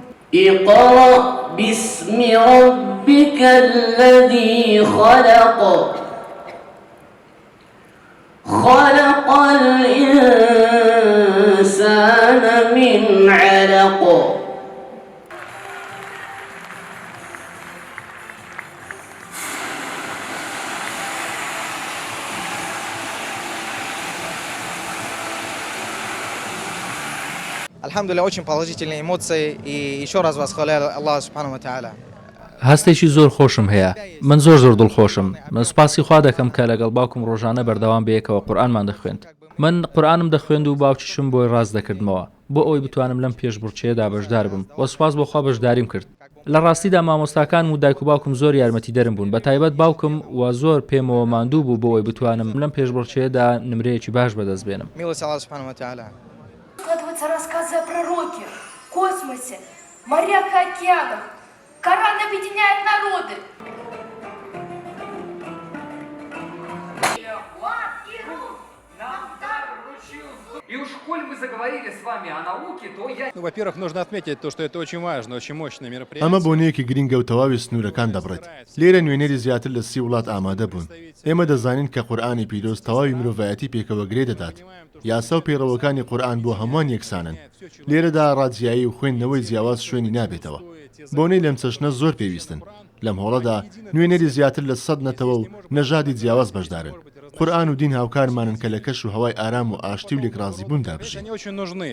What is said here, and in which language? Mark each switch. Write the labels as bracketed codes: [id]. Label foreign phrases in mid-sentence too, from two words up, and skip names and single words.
[ar] اقرأ باسم ربك الذي خلق خلق الإنسان من علق [ru] Alhamdulillah, очень положительные эмоции, и еще раз восхваляю Аллаха [ar] سبحانه وتعالى. [ckb] هەستێکی زۆر خۆشم هەیە من زۆر دڵخۆشم من سوپاسی خوا دەکەم کە لەگەڵ باوکم ڕۆژانە بەردەوام بەیەکەوە قورئانمان دەخوێند من قورئانم دەخوێند و باوکیشم بۆی ڕاست دەکردمەوە بۆ ئەوەی بتوانم لەم پێشبڕکێدا بەشدار بم و سوپاس بۆ خوا بەشداریم کرد لە ڕاستیدا مامۆستاکان و دایک و باوکم زۆر یارمەتی دەرم بوون بە تایبەت باوکم و زۆر پێمەوە ماندوو بوو بۆ ئەوەی بتوانم لەم پێشبڕکێدا نمرەیەکی باش بەدەست بێنم [ru] Милость Аллаха [ar] سبحانه وتعالى. [ru] Складываются рассказы о пророке, космосе, морях и океанах. Коран объединяет народы. И уж коль мы заговорили с вами о науке, то я... Ну, во-первых, нужно отметить то, что это очень важно, очень мощное мероприятие. [ckb] ئەمە بۆنەیەکی گرینگە و تەواوی سنوورەکان دەبڕێت. لێرە نوێنەری زیاتر لە 30 وڵات ئامادە بوون. ئێمە دەزانین کە قورئانی پیرۆز تەواوی مرۆڤایەتی پێکەوە گرێ دەدات. یاسا و پێڕەوەکانی قورئان بۆ هەمووان یەکسانن. لێرەدا ڕادزیایی و خوێندنەوەی جیاواز شوێنی نابێتەوە. بۆنەی لەم چەشنە زۆر پێویستن. لەم هۆڵەدا نوێنەری زیاتر لە 100 نەتەوە و نەژادی جیاواز بەشدارن. قورئان و دین هاوکارمانن کە لە کەش و هەوای ئارام و ئاشتی و لێکڕازیبوون دابژین. [ru] Они очень нужны.